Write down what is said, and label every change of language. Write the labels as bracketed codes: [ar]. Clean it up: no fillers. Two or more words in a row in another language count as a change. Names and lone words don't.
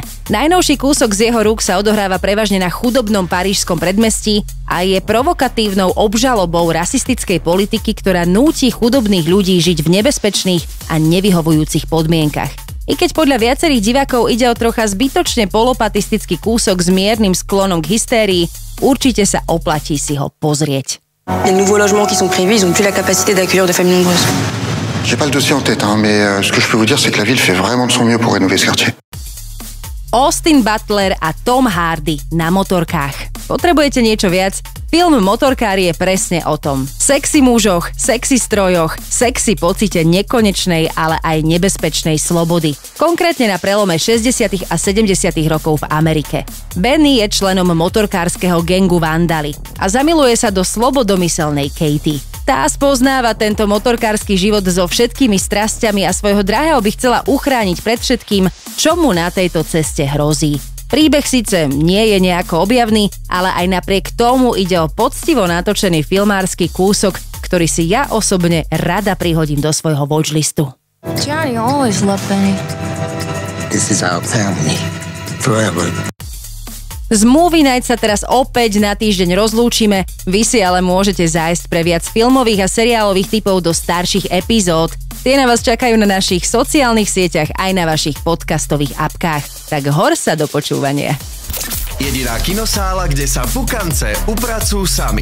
[sk] Najnovší kúsok z jeho rúk sa odohráva prevažne na chudobnom parížskom predmestí a je provokatívnou obžalobou rasistickej politiky, ktorá núti chudobných ľudí žiť v nebezpečných a nevyhovujúcich podmienkach. I keď podľa viacerých divákov ide o trocha zbytočne polopatistický kúsok s miernym sklonom k hystérii, určite sa oplatí si ho pozrieť. [fr] Les nouveaux logements qui sont prévus, ils n'ont plus la capacité d'accueillir de familles nombreuses. J'ai pas le dossier en tête, mais ce que je peux vous dire, c'est que la ville fait vraiment de son mieux pour rénover ce quartier. [sk] Austin Butler a Tom Hardy na motorkách. Potrebujete niečo viac? Film Motorkári je presne o tom. Sexy mužoch, sexy strojoch, sexy pocite nekonečnej, ale aj nebezpečnej slobody. Konkrétne na prelome 60. a 70. rokov v Amerike. Benny je členom motorkárskeho gangu Vandali a zamiluje sa do slobodomyselnej Katie. Tá spoznáva tento motorkársky život so všetkými strasťami a svojho drahého by chcela uchrániť pred všetkým, čo mu na tejto ceste hrozí. Príbeh síce nie je nejako objavný, ale aj napriek tomu ide o poctivo natočený filmársky kúsok, ktorý si ja osobne rada prihodím do svojho watchlistu. [en] Johnny always loved Benny. This is our family. Forever. [sk] Z Movie Night sa teraz opäť na týždeň rozlúčime, vy si ale môžete zájsť pre viac filmových a seriálových tipov do starších epizód. Tie na vás čakajú na našich sociálnych sieťach aj na vašich podcastových apkách. Tak hor sa do počúvania. Jediná kinosála, kde sa pukance upracujú sami.